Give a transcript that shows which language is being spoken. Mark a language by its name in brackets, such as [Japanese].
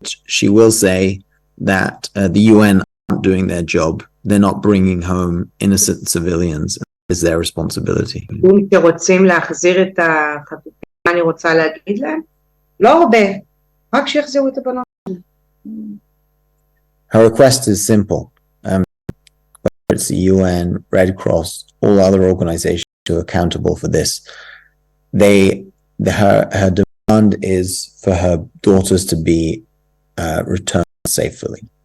[English] She will say that the UN aren't doing their job. They're not bringing home innocent civilians. It's their responsibility. [Hebrew] אם שרוצים להחזיר את החטופים, מה אני רוצה להגיד להם? לא הרבה, רק שיחזירו את הבנות. [English] Her request is simple. Whether it's the UN, Red Cross, all other organizations who are accountable for this, her demand is for her daughters to be returned safely.